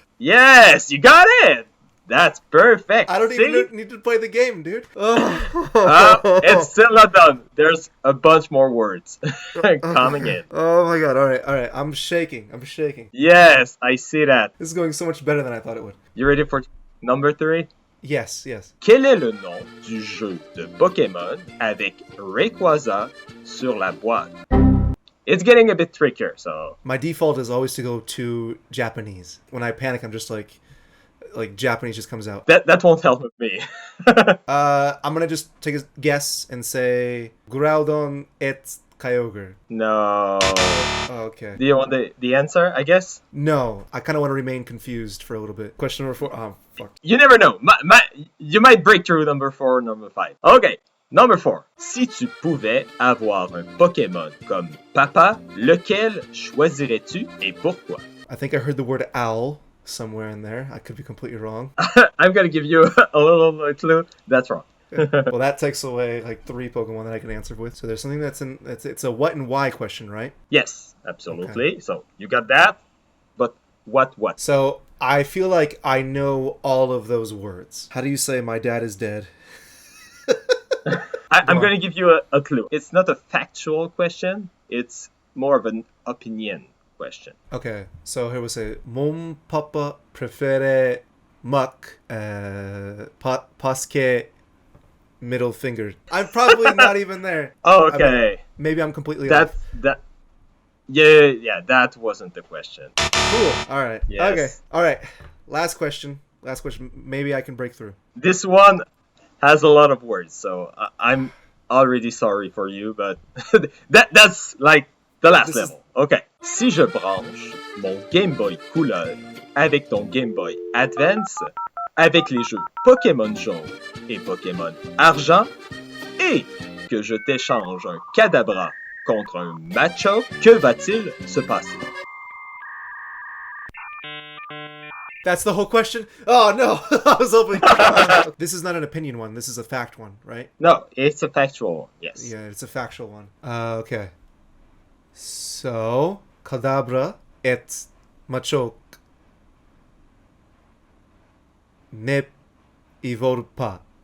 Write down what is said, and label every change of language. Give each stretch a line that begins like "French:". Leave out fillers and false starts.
English: Yes, you got it! That's perfect. I don't even need to play the game, dude. It's still not done. There's a bunch more words coming in. Oh my God. All right. I'm shaking. Yes, I see that. This is going so much better than I thought it would. You ready for number 3? Yes.
French: Quel est le nom du jeu de Pokémon avec Rayquaza sur la boîte?
English: It's getting a bit trickier, so... My default is always to go to Japanese. When I panic, I'm just like Japanese just comes out. That won't help with me. I'm gonna just take a guess and say Groudon et Kyogre. No. Oh, okay. Do you want the answer, I guess? No, I kind of want to remain confused for a little bit. Question number 4. Oh, fuck. You never know. You might break through number 4, number 5. Okay, number 4.
French: Si tu pouvais avoir un Pokémon comme papa, lequel choisirais-tu et pourquoi?
English: I think I heard the word owl somewhere in there. I could be completely wrong. I'm gonna give you a little clue. That's wrong. Well, that takes away like 3 Pokemon that I can answer with. So there's something it's a what and why question, right? Yes, absolutely. Okay. So you got that, but what? So I feel like I know all of those words. How do you say my dad is dead? I'm going to give you a clue. It's not a factual question. It's more of an opinion question. Okay, so here we say
French: mon papa préféré
English: muck
French: parce que
English: middle finger. I'm probably not even there. Oh, okay. I mean, maybe I'm completely off. Yeah, that wasn't the question. Cool. All right. Yes. Okay. All right. Last question. Maybe I can break through. This one has a lot of words, so I'm already sorry for you, but that's like the last level. Okay.
French: Si je branche mon Game Boy couleur avec ton Game Boy Advance, avec les jeux Pokémon jaune et Pokémon argent, et que je t'échange un Kadabra contre un Machop, que va-t-il se passer?
English: That's the whole question? Oh, no. I was hoping. This is not an opinion one. This is a fact one, right? No, it's a factual one, yes. Yeah, it's a factual one. Okay. So,
French: Kadabra et Machop ne evolve pas.